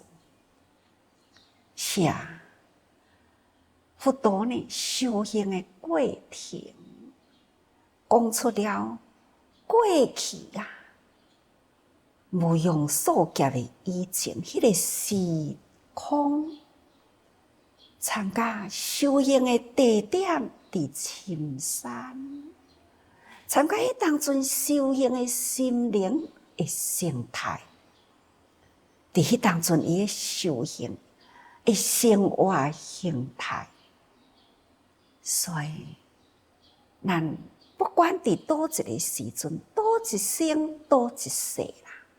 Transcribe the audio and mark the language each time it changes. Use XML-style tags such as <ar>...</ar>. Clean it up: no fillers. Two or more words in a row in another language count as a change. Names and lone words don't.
<nan>是啊，佛陀呢修行的过程，讲出了过去啊，无用数劫的以前，迄个时空，参加修行的地点伫深山，参加迄当阵修行的心灵的生态，伫迄当阵伊的修行的生活形态，所以咱不管伫倒一个时阵，倒一生，倒一世啦，</nan>